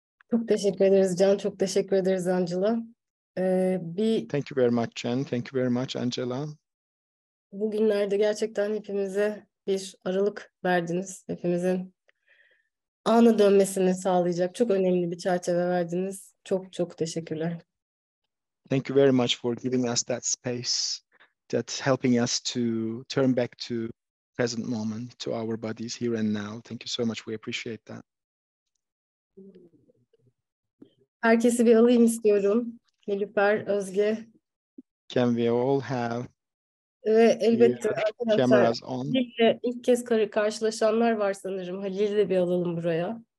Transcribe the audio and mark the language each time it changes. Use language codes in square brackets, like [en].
[tr] Çok teşekkür ederiz Can, çok teşekkür ederiz Angela. [en] Thank you very much Jen, thank you very much Angela. [tr] Bugünlerde gerçekten hepimize bir aralık verdiniz. Hepimizin ana dönmesini sağlayacak çok önemli bir çerçeve verdiniz. Çok çok teşekkürler. [en] Thank you very much for giving us that space, that helping us to turn back to present moment, to our bodies here and now. Thank you so much. We appreciate that. [tr] Herkesi bir alayım istiyorum. Nilüfer, Özge. [en] Can we all have [tr] Ve elbette arkadaşlar [en] cameras on? [tr] Halil'le ilk kez karşılaşanlar var sanırım. Halil'i de bir alalım buraya.